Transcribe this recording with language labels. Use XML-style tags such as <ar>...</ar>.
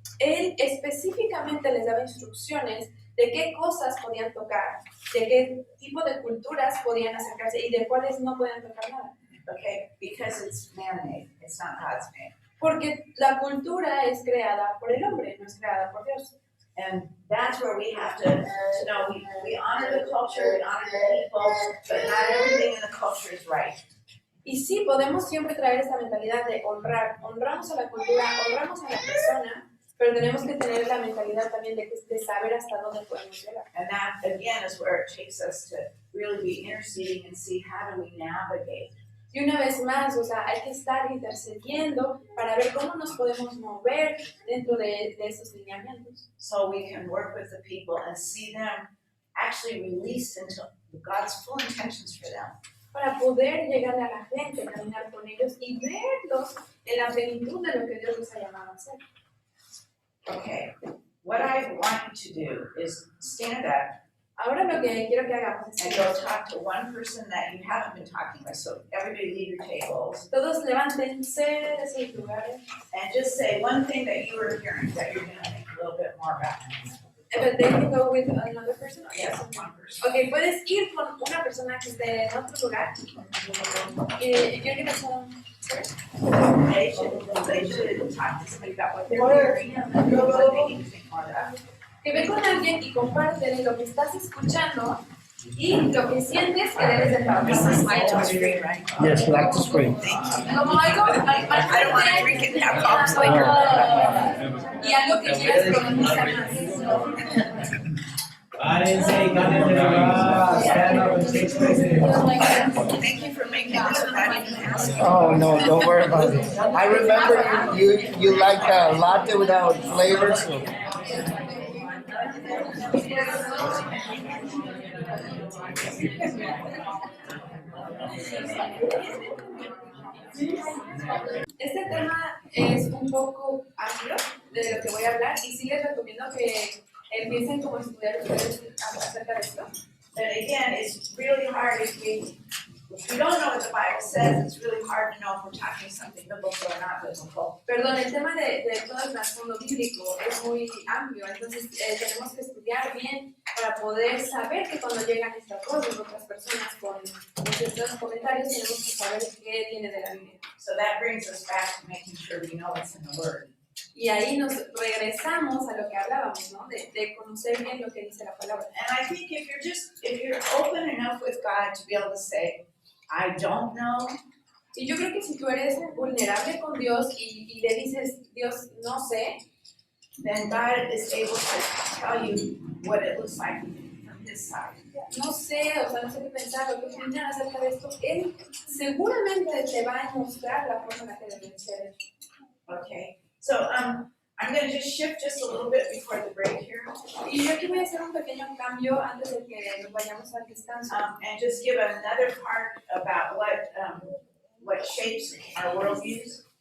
<es>Él específicamente les daba instrucciones de qué cosas podían tocar, de qué tipo de culturas podían acercarse y de cuáles no podían tocar nada.</es> <en>Okay, because it's man-made, it's not God's made.</en> <es>Porque la cultura es creada por el hombre, no es creada por Dios.</es> <en>And that's where we have to know we honor the culture, we honor the people, but not everything in the culture is right.</en> <es>Y sí, podemos siempre traer esta mentalidad de honrar. Honramos a la cultura, honramos a la persona, pero tenemos que tener la mentalidad también de saber hasta dónde podemos llegar.</es> <en>And that, again, is where it takes us to really be interceding and see how do we navigate.</en> <es>Y una vez más, o sea, hay que estar intercediendo para ver cómo nos podemos mover dentro de esos lineamientos.</es> <en>So we can work with the people and see them actually released into God's full intentions for them.</en> <es>Para poder llegarle a la gente, caminar con ellos y verlos en la plenitud de lo que Dios les ha llamado a hacer.</es> <en>Okay, what I want you to do is stand up</en> <es>Ahora lo que quiero que hagamos es</es> <en>and</en> <es>que</es> <en>go talk to one person that you haven't been talking with. So everybody leave your tables</en> <es>todos levántense de sus lugares.</es> <en>and just say one thing that you were hearing that you're going to think a little bit more about. But they can go with another person. Yes, one person.</en> <es>Ok, puedes ir con una persona que esté en otro lugar.</es> <en>If you're gonna tell They should talk to somebody about what they're hearing and what they need to think more about.</en> <es>que ve con alguien y compártele lo que estás escuchando y lo que sientes que debes de</es> <en>This is my</en> <es>trabajar.</es> <en>screen, right? Yes, like the screen.</en> <es>Como algo,</es> <en>I don't want to drink it and have problems later.</en> <es>Y algo que quieras profundizar más. Párense y cambien de lugar.</es> <en>Stand up and take places. Thank you for making this without even asking. Oh, no, don't worry about it. I remember you like a latte without flavor, so.</en> <es>Este tema es un poco amplio de lo que voy a hablar y sí les recomiendo que empiecen como a estudiar ustedes acerca de esto.</es> <en>But again, it's really hard if we don't know what the Bible says, it's really hard to know if we're talking something biblical or not biblical.</en> <es>Perdón, el tema de todo el trasfondo bíblico es muy amplio, entonces tenemos que estudiar bien para poder saber que cuando llegan estas cosas, otras personas con ciertos comentarios, tenemos que saber qué viene de la Biblia.</es> <en>So that brings us back to making sure we know what's in the Word.</en> <es>Y ahí nos regresamos a lo que hablábamos, ¿no? De conocer bien lo que dice la palabra.</es> <en>And I think if you're open enough with God to be able to say, I don't know,</en> <es>Y yo creo que si tú eres vulnerable con Dios y le dices, Dios, no sé,</es> <en>then God is able to tell you what it looks like from His side.</en> <es>no sé, o sea, no sé qué pensar, o qué opinar acerca de esto, Él seguramente te va a mostrar la forma en la que debe ser.</es> <en>Okay, so I'm going to just shift just a little bit before the break here,</en> <es>Y yo aquí voy a hacer un pequeño cambio antes de que nos vayamos al descanso.</es> <en>and just give another part about what shapes our worldviews.</en>